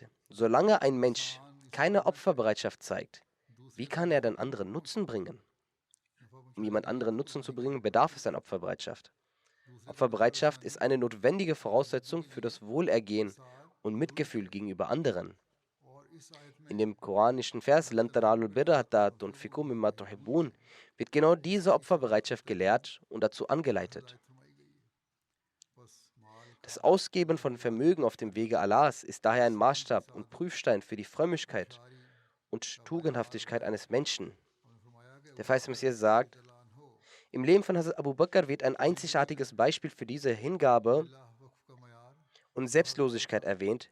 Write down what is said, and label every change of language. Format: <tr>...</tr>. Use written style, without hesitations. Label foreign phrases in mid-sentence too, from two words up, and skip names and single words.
<de>Solange ein Mensch keine Opferbereitschaft zeigt, wie kann er denn anderen Nutzen bringen? Um jemand anderen Nutzen zu bringen, bedarf es einer Opferbereitschaft. Opferbereitschaft ist eine notwendige Voraussetzung für das Wohlergehen und Mitgefühl gegenüber anderen. In dem koranischen Vers</de> <ar>"لن تنالوا البر حتى تنفقوا مما تحبون"</ar> <de>wird genau diese Opferbereitschaft gelehrt und dazu angeleitet. Das Ausgeben von Vermögen auf dem Wege Allahs ist daher ein Maßstab und Prüfstein für die Frömmigkeit und Tugendhaftigkeit eines Menschen. Der verheißene Messias sagt, im Leben von Hazrat Abu Bakr wird ein einzigartiges Beispiel für diese Hingabe und Selbstlosigkeit erwähnt.</de>